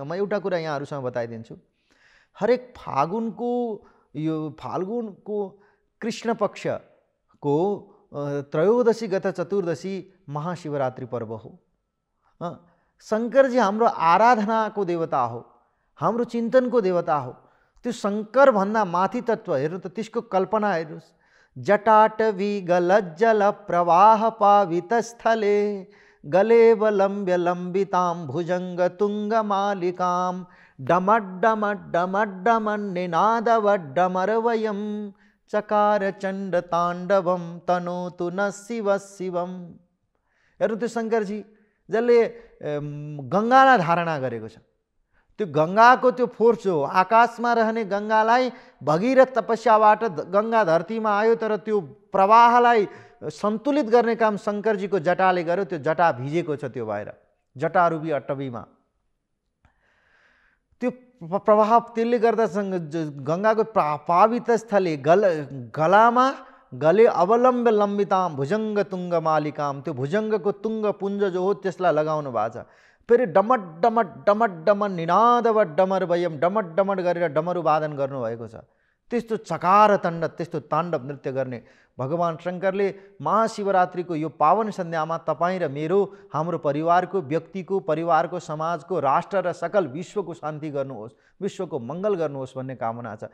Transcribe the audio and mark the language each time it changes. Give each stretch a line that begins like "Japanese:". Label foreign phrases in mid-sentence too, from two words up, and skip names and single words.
Nepali: म एउटा कुरा यहाँहरूसँग बताइदिन्छु। हरेक फागुनको कृष्ण पक्षको त्रयोदशी गत चतुर्दशी महाशिवरात्रि पर्व हो। शङ्करजी हाम्रो आराधनाको देवता हो, हाम्रो चिन्तनको देवता हो। त्यो शङ्कर भन्दा माथि तत्त्व हेर्नु त, त्यसको कल्पना हेर्नुहोस्।
Sanskrit: जटाटवी गलज्जल प्रवाह पावित स्थले गलेवलम्ब्य लम्बितां भुजङ्ग तुङ्ग मालिकां डमड्डमड्डमड्डमन्निनादवड्डमरवयं चकार चण्ड ताण्डवं तनोतु न शिव शिवम।
Nepali: हेर्नु त्यो शङ्करजी जसले गङ्गालाई धारणा गरेको छ, त्यो गङ्गाको त्यो फोर्स हो। आकाशमा रहने गङ्गालाई भगीरथ तपस्याबाट गङ्गा धरतीमा आयो, तर त्यो प्रवाहलाई सन्तुलित गर्ने काम शङ्करजीको जटाले गर्यो। त्यो जटा भिजेको छ, त्यो भएर जटारूपी अट्टवीमा त्यो प्रवाह, त्यसले गर्दा गङ्गाको
Sanskrit: पावित स्थले
Nepali: गलामा
Sanskrit: गले अवलम्ब्य लम्बिताम भुजङ्ग तुङ्ग मालिकाम।
Nepali: त्यो भुजङ्गको तुङ्ग पुञ्ज जो हो त्यसलाई लगाउनु भएको छ। फेरि
Sanskrit: डमट डमट डमट डमट निनादवट डमर वयम,
Nepali: डमट डमट गरेर डमरु वादन गर्नुभएको छ। त्यस्तो
Sanskrit: चकार तण्ड,
Nepali: त्यस्तो ताण्डव नृत्य गर्ने भगवान शङ्करले महाशिवरात्रिको यो पावन सन्ध्यामा तपाईँ र मेरो, हाम्रो परिवारको, व्यक्तिको, परिवारको, समाजको, राष्ट्र र सकल विश्वको शान्ति गर्नुहोस्, विश्वको मङ्गल गर्नुहोस् भन्ने कामना छ।